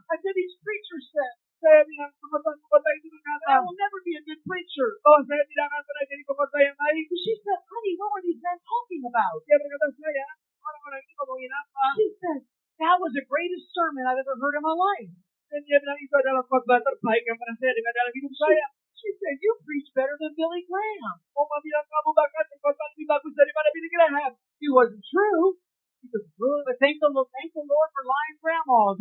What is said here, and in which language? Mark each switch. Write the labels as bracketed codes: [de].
[en] I said, these preachers said, [id] Saya bilang, pengkhotbah itu [en] I [id] berkata, [en] will never be a good preacher. [id] oh saya tidak akan pernah jadi pengkhotbah yang baik. [en] And she said, honey, what were these men talking about? [id] Dia berkata, saya, orang-orang ini ngomongin apa? [en] She said, that was the greatest sermon I've ever heard in my life. [id] Dan dia bilang, itu adalah khotbah terbaik yang pernah saya dengar dalam hidup saya. [en] She said, you preach better than Billy Graham. [id] Oma bilang, kamu bahkan berkhotbah lebih bagus daripada Billy Graham. [en] It wasn't true. She said, but thank the Lord for lying grandmas.